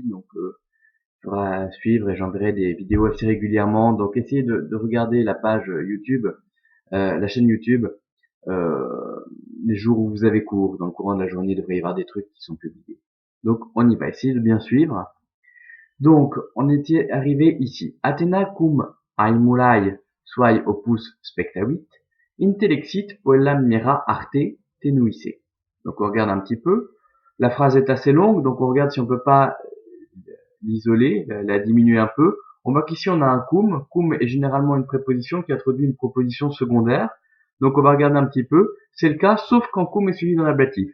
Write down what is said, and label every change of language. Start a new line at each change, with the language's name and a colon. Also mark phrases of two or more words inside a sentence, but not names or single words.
French: Donc, il faudra suivre et j'enverrai des vidéos assez régulièrement. Donc, essayez de regarder la page YouTube, la chaîne YouTube, euh, les jours où vous avez cours. Dans le courant de la journée, il devrait y avoir des trucs qui sont publiés. Donc, on y va. Essayer de bien suivre. Donc, on était arrivé ici.
Latin: Athena cum aemulai suae opus spectavit, intellexit poelam mira arte tenuisse.
French: Donc, on regarde un petit peu. La phrase est assez longue, donc on regarde si on peut pas l'isoler, la diminuer un peu. On voit qu'ici on a un cum. Cum est généralement une préposition qui introduit une proposition secondaire. Donc on va regarder un petit peu. C'est le cas, sauf quand cum est suivi d'un ablatif.